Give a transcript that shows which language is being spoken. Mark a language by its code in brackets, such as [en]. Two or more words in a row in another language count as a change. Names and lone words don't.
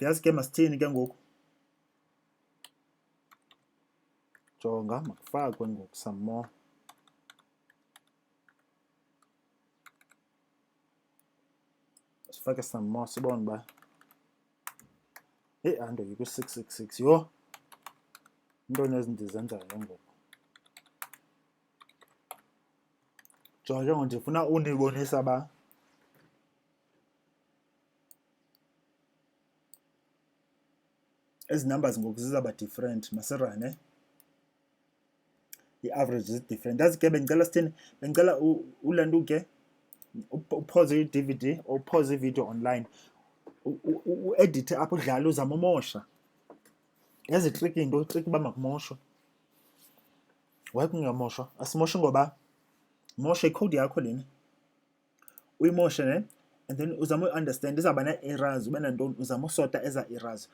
[xh] Yazi ke masithini ke ngoku, jonga makufakwe ngoku [en] some more. [xh] Sifake [en] some more [xh] sibone uba heyi ando yiku-666. Yho, intoni ezindizenzayo ngoku. Jonga ke ngoku ndifuna undibonisa uba ezi numbers ngoku zizawuba different. Masirane, i-average [en] is different. [xh] Yazi ke bendicela sithini, bendicela ulanto ke upause i-DVD or upause i- [en] video online, [xh] uedithe apho udlala, uzama umosha. Yazi itriki into, itriki uba makumoshwe. Why kungamoshwa? Asimoshe ngoba moshe ikhowudi yakho lena, uyimoshe ne, [en] and then [xh] uzame uunderstand, izawuba nee-errors, ube nantoni, uzame usota eza errors.